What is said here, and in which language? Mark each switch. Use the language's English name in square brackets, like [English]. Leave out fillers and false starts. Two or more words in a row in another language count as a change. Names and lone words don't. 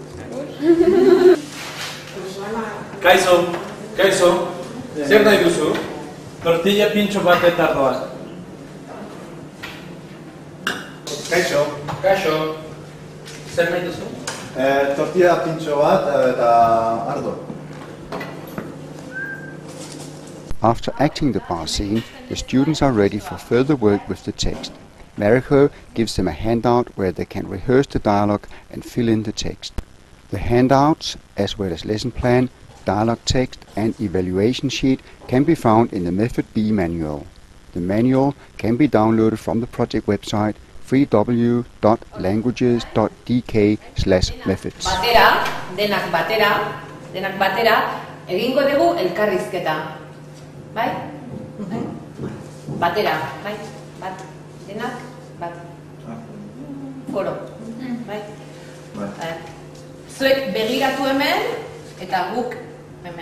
[Basque] Kaixo, zer nahi duzu? Tortilla pintxo bat eta ardoa. Kaixo. Zer nahi duzu? Tortilla pintxo bat eta ardo. [English] After acting the bar scene, the students are ready for further work with the text. Mariko gives them a handout where they can rehearse the dialogue and fill in the text. The handouts, as well as lesson plan, dialogue text and evaluation sheet, can be found in the Method B manual. The manual can be downloaded from the project website www.languages.dk/methods. [Basque] Denak batera, egingo dugu elkarrizketa. Bai? Batera, bai? Bat, denak, bat. Koro, bai? Zuek begiratu hemen, eta guk hemen.